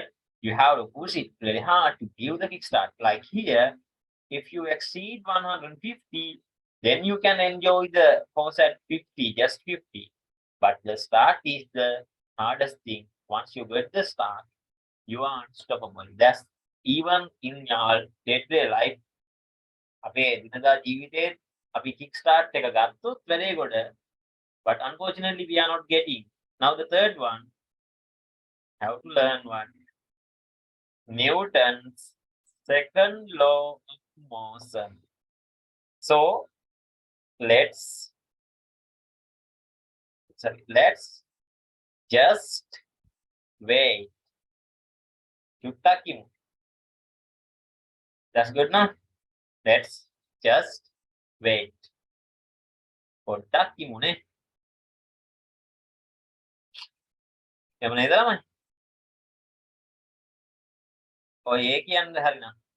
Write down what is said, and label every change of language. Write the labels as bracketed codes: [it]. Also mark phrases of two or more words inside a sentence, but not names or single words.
[en] You have to push it very hard to give the kickstart. Like here, if you exceed 150, then you can enjoy the force at 50, just 50. But the start is the hardest thing. Once you get the start, you are unstoppable. That's even in your day-to-day life. [si] අපේ දිනදා ජීවිතේ අපි [en] kick start [si] එක ගත්තොත් වැඩේ කොට, [en] but unfortunately we are not getting. Now the third one, have to learn what? Newton's second law of motion. So let's just wait. That's good now. Let's just wait. [si] පොඩ්ඩක් ඉමුනේ. එහෙම නේද ළමයි? ඔය ඒ කියන්නේ හරිනම්.